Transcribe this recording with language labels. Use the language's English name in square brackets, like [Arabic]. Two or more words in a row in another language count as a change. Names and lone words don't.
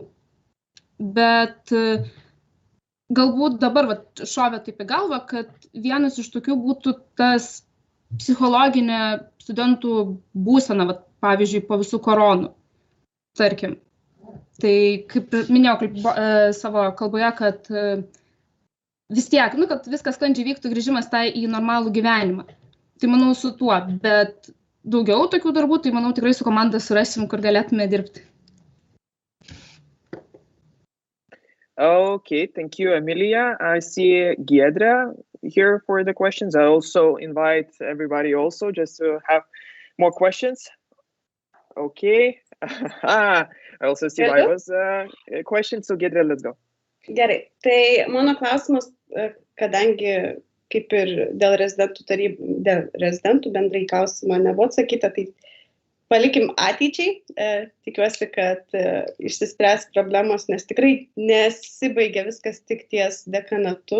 [Lithuanian] Bet galbūt dabar šovė taip į galvą, kad vienas iš tokių būtų tas psichologinė studentų būsena, pavyzdžiui, po visų koronų, tarkim. Tai kaip minėjau savo kalboje, kad vis tiek, kad viskas sklandžiai vyktų grįžimas tai į normalų gyvenimą. Tai manau su tuo, bet daugiau tokių darbų, tai manau tikrai su komanda surasim, kur galėtume dirbti. [English] Okay, thank you, Emilia. I see Giedre here for the questions. I also invite everybody also just to have more questions. Okay. I also see Vaiva's question. So Giedre, let's go. [Lithuanian] Gerai. Tai mano klausimas, kadangi kaip ir dėl rezidentų bendrai klausimą nebuvo atsakyta, tai palikim ateičiai. Tikiuosi, kad išsispręs problemos, nes tikrai nesibaigia viskas tik ties dekanatu.